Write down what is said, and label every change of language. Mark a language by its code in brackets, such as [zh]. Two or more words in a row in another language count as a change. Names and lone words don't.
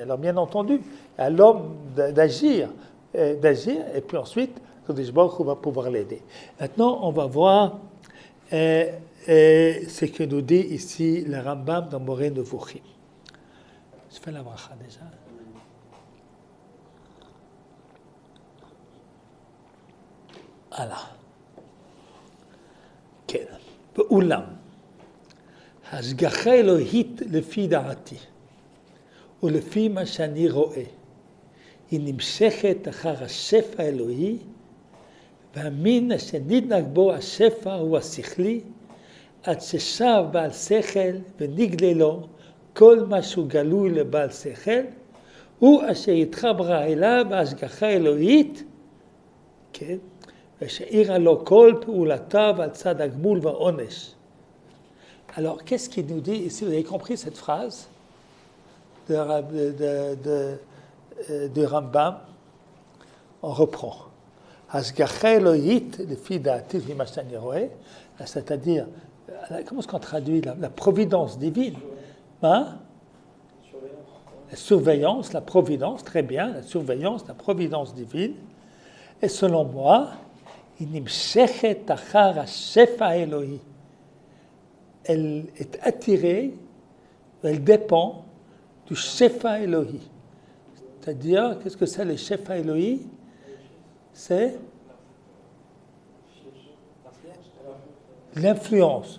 [fr] Alors, bien entendu, à l'homme d'agir, et puis ensuite, Kadosh Baruch Hu va pouvoir l'aider. Maintenant, on va voir ce que nous dit ici le Rambam dans Moré Nevuchim. Je fais la bracha déjà. Voilà. [he] כן. ואולם, השגחה אלוהית לפי דעתי, ולפי מה שאני רואה, היא נמשכת אחר השפע האלוהי, והמין אשר נדנק בו השפע הוא השכלי, עד ששב בעל שכל ונגלה לו כל מה שהוא גלוי לבעל שכל, הוא אשר התחברה אליו בהשגחה אלוהית, כן, ושאירה לו כל פעולותיו על צד הגמול והעונש. [fr] Alors, qu'est-ce qu'il nous dit ici? Vous avez compris cette phrase de Rambam? On reprend. [he] השגחה אלוהית לפי דעתי ומה שאני רואה, [fr] c'est-à-dire, comment est-ce qu'on traduit la providence divine? Hein? La surveillance, la providence, très bien, la surveillance, la providence divine. Et selon moi, [he] היא נמשכת אחר השפע האלוהי. [fr] Elle est attirée, elle dépend du [he] שפע אלוהי. [fr] C'est-à-dire, qu'est-ce que c'est le [he] שפע אלוהי? [fr] C'est l'influence.